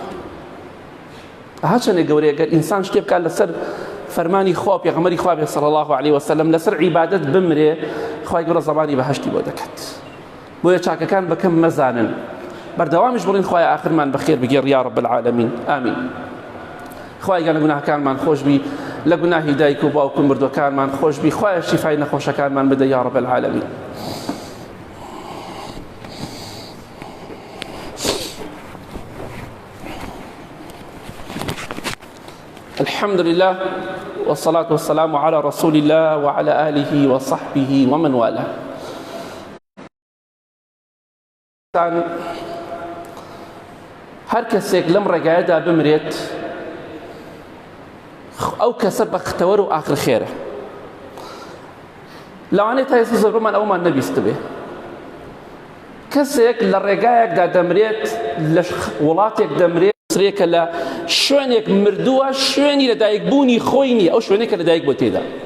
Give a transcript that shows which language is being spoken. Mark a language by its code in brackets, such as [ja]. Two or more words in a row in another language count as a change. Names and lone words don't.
[ckb] ئەها چەندێک گەورەیە گەر ئینسان شتێ بکات لەسەر فەرمانی خوا پێغەمبەری خوا بێ [ar] صلی الله عليه وسلم [ckb] لەسەر عیبادەت بمرێ خوای گەورە زەمانی بەهەشتی بۆ دەکات. بۆیە چاکەکان بەکەم مەزانن بەردەوامیش بڵین خوای ئاخرمان بەخێر بگێڕ [ar] یا رب العالمین. [ckb] ئامین. خوای گەورە گوناهکانمان خۆش بی لە گوناهی دایک و باوک و مردوەکانمان خۆش بی خوای شیفای نەخۆشەکانمان بدە [ar] یا رب العالمین. الحمد لله والصلاة والسلام على رسول الله وعلى آله وصحبه ومن والاه. [ckb] هەر کەسێک لەم ڕێگایەدا بمرێت ئەو کەسە بەختەوەر و ئاخر خێرە. لەوانەیە تا ئێستا زۆربەمان ئەومان نەبیست بێ کەسێک لە ڕێگایەکدا دەمرێت، لە وڵاتێک دەمرێت، سرێکە لە شوێنێک مردووە، شوێنی لەدایکبوونی خۆی نییە، ئەو شوێنێکە لەدایک بۆ تێدا.